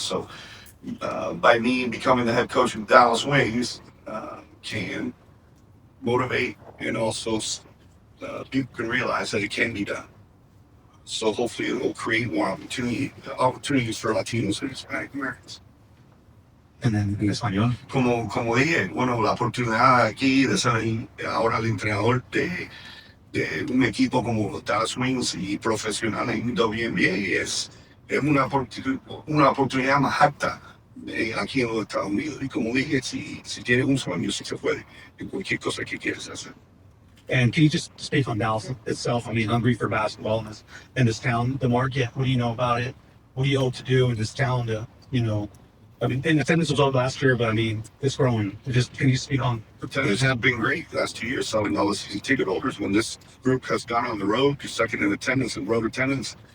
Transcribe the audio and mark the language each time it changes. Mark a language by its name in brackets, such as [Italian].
[English] So by me becoming the head coach of Dallas Wings, can motivate and also people can realize that it can be done. So hopefully it will create more opportunities for Latinos and Hispanic Americans. And then en español. [Spanish] Como dije, bueno, la oportunidad aquí de ser ahora el entrenador de un equipo como los Dallas Wings y profesional en WNBA es una oportunidad más alta aquí en los Estados Unidos. Y como dije, si tienes un sueño, sí se puede en cualquier cosa que quieras hacer. [English] And can you just speak on Dallas itself? I mean, hungry for basketball in this town, the market. What do you know about it? What do you hope to do in this town to, I mean, and attendance was low last year, but I mean, it's growing. Just can you speak on? Attendance has been great the last 2 years, selling all the season ticket holders. When this group has gone on the road, you're second in attendance and road attendance.